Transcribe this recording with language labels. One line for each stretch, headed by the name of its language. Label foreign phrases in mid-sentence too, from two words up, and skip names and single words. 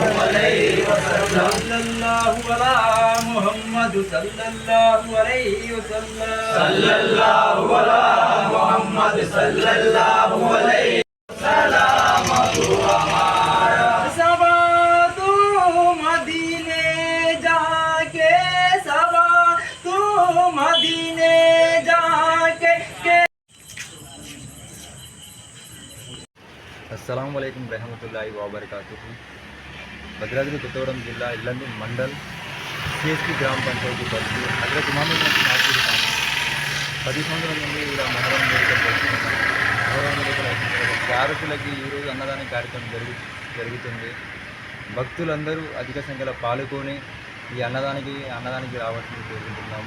Arabic: عليه وسلم صلى الله على محمد صلى الله عليه وسلم صلى الله على محمد صلى الله عليه سلام
Urdu: ہمارا صبا تو مدینے جا کے صبا تو مدینے جا کے
Arabic: السلام عليكم ورحمة الله وبركاته.
Telugu: भद्राद्री కొత్తగూడెం జిల్లా ఇల్లందు మండల్ సిఎస్పి గ్రామ పంచాయతీ పరిధి హజరత్ ఇమామ్ ఆసిర్ ఖాన్ 10 సంవత్సరాల నుండి ఇలా మొహరం భారతులకి ఈరోజు అన్నదాన కార్యక్రమం జరుగుతుంది. భక్తులందరూ అధిక సంఖ్యలో పాల్గొని ఈ అన్నదానికి రావాల్సింది కోరుకుంటున్నాము.